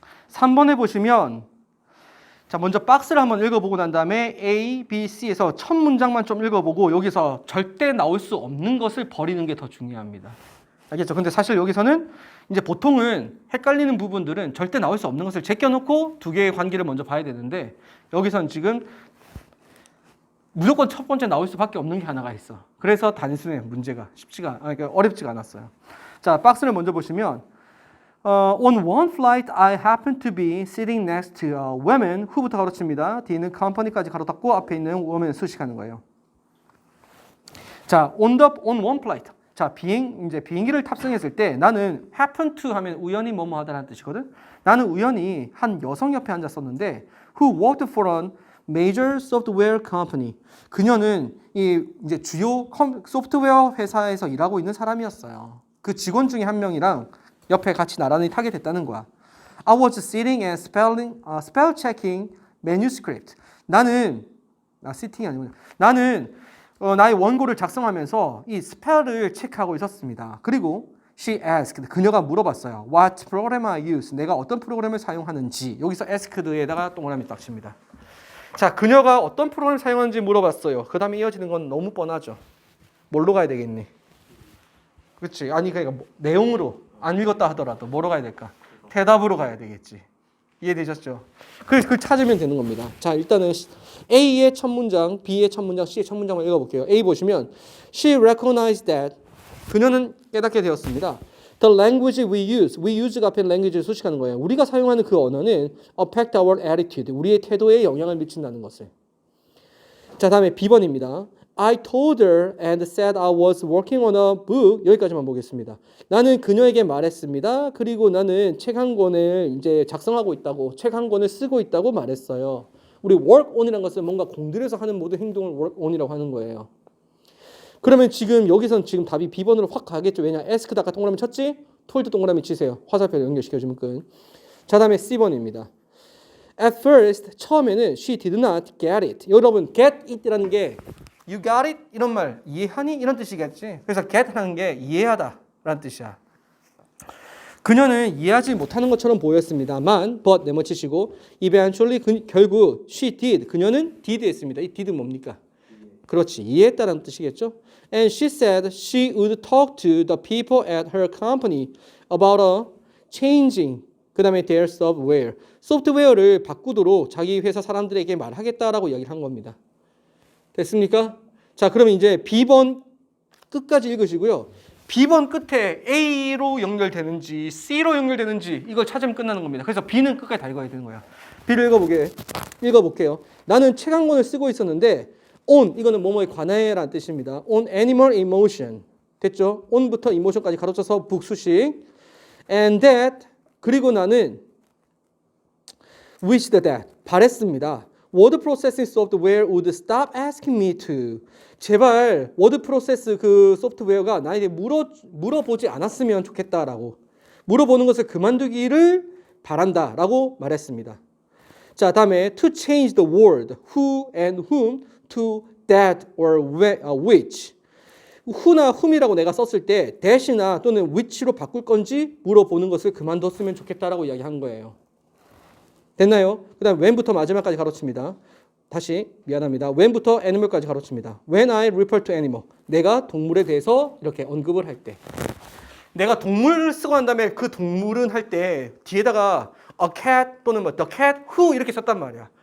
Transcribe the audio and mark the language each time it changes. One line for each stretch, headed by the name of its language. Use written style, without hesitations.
Korean: 3번에 보시면 자, 먼저 박스를 한번 읽어보고 난 다음에 A, B, C에서 첫 문장만 좀 읽어보고 여기서 절대 나올 수 없는 것을 버리는 게 더 중요합니다. 알겠죠? 근데 사실 여기서는 이제 보통은 헷갈리는 부분들은 절대 나올 수 없는 것을 제껴놓고 두 개의 관계를 먼저 봐야 되는데 여기선 지금 무조건 첫 번째 나올 수밖에 없는 게 하나가 있어. 그래서 단순해 문제가 그러니까 어렵지가 않았어요. 자, 박스를 먼저 보시면
English: On one flight, I happened to be sitting next to a woman who부터
Korean: 가로칩니다. D는 company까지 가로 닫고 앞에 있는 woman 수식하는 거예요.
English: 자, on one flight.
Korean: 자, 이제 비행기를 탑승했을 때 나는 happen to 하면 우연히 뭐뭐 하다라는 뜻이거든. 나는 우연히 한 여성 옆에 앉았었는데
English: who worked for a major software company.
Korean: 그녀는 이제 주요 소프트웨어 회사에서 일하고 있는 사람이었어요. 그 직원 중에 한 명이랑 옆에 같이 나란히 타게 됐다는 거야.
English: I was sitting and spell checking manuscript.
Korean: 나는 sitting이 아니고 나는 나의 원고를 작성하면서 이 스펠을 체크하고 있었습니다.
English: 그리고 she asked.
Korean: 그녀가 물어봤어요.
English: What program I use?
Korean: 내가 어떤 프로그램을 사용하는지. 여기서 asked에다가 동그라미 딱 칩니다. 자, 그녀가 어떤 프로그램을 사용하는지 물어봤어요. 그 다음에 이어지는 건 너무 뻔하죠. 뭘로 가야 되겠니? 그렇지? 아니 그러니까 내용으로 안 읽었다 하더라도 뭐로 가야 될까? 대답으로 가야 되겠지. 이해되셨죠? 그 찾으면 되는 겁니다. 자, 일단은 A의 첫 문장, B의 첫 문장, C의 첫 문장을 읽어볼게요. A 보시면
English: She recognized that
Korean: 그녀는 깨닫게 되었습니다.
English: The language we use
Korean: 가 앞에 language를 수식하는 거예요. 우리가 사용하는 그 언어는
English: affect our attitude,
Korean: 우리의 태도에 영향을 미친다는 것을. 자, 다음에 B번입니다.
English: I told her and said I was working on a book.
Korean: 여기까지만 보겠습니다. 나는 그녀에게 말했습니다. 그리고 나는 책 한 권을 이제 작성하고 있다고, 책 한 권을 쓰고 있다고 말했어요. 우리 work on이라는 것은 뭔가 공들여서 하는 모든 행동을 work on이라고 하는 거예요. 그러면 지금 여기선 지금 답이 B번으로 확 가겠죠. 왜냐? asked 아까 동그라미 쳤지? told 동그라미 치세요. 화살표 연결시켜주면 끝. 자, 다음에 C번입니다.
English: At first,
Korean: 처음에는
English: she did not get it.
Korean: 여러분,
English: get it이라는 게 You got it?
Korean: 이런 말 이해하니? 이런 뜻이겠지. 그래서 get라는 게 이해하다 라는 뜻이야. 그녀는 이해하지 못하는 것처럼 보였습니다만 but 네모치시고 eventually 결국
English: she did.
Korean: 그녀는 did 했습니다. 이 did 뭡니까? 그렇지. 이해했다라는 뜻이겠죠.
English: And she said she would talk to the people at her company about a changing
Korean: 그 다음에
English: their software.
Korean: 소프트웨어를 바꾸도록 자기 회사 사람들에게 말하겠다라고 이야기를 한 겁니다. 됐습니까? 자, 그러면 이제 B번 끝까지 읽으시고요. B번 끝에 A로 연결되는지 C로 연결되는지 이걸 찾으면 끝나는 겁니다. 그래서 B는 끝까지 다 읽어야 되는 거야. B를 읽어볼게요. 나는 책 한 권을 쓰고 있었는데 on 이거는 뭐뭐에 관해라는 뜻입니다.
English: on animal emotion 됐죠?
Korean: on부터 emotion까지 가로쳐서 북수식 and that 그리고 나는
English: wished that
Korean: 바랬습니다. 워드 프로세싱 소프트웨어
English: would stop asking me to.
Korean: 제발 워드 프로세스 그 소프트웨어가 나에게 물어보지 않았으면 좋겠다라고. 물어보는 것을 그만두기를 바란다라고 말했습니다. 자, 다음에
English: to change the word who and whom to that or which.
Korean: who나 whom이라고 내가 썼을 때 that이나 또는 which로 바꿀 건지 물어보는 것을 그만뒀으면 좋겠다라고 이야기한 거예요. 됐나요? 그 다음 when부터 마지막까지 가로칩니다. 다시 미안합니다. when부터 animal까지 가로칩니다.
English: When I refer to animal.
Korean: 내가 동물에 대해서 이렇게 언급을 할 때. 내가 동물을 쓰고 난 다음에 그 동물은 할 때 뒤에다가 a cat 또는
English: the cat who
Korean: 이렇게 썼단 말이야.